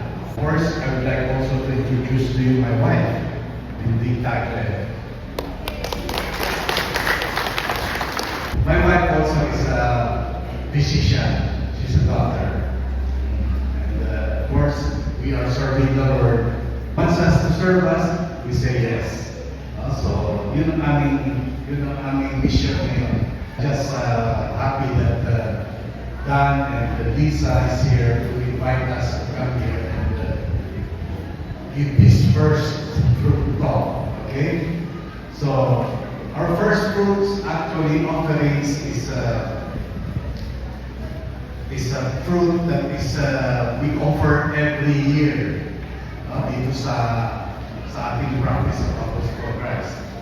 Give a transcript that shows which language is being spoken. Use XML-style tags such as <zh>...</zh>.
<en>Of course, I would like also to introduce to you my wife, Lindy Tagle. My wife also is a physician. She's a doctor. And of course, we are serving the Lord. Wants us to serve us, we say yes.</en> <tl>So, yun ang aming mission ngayon.</tl> <en>Just happy that Dan and Lisa is here to invite us to come here and give this first fruit talk. Okay? So, our first fruits actually offerings is a fruit that is we offer every year</en> <tl>dito sa ating</tl> <en>practice of Apostles for Christ.</en>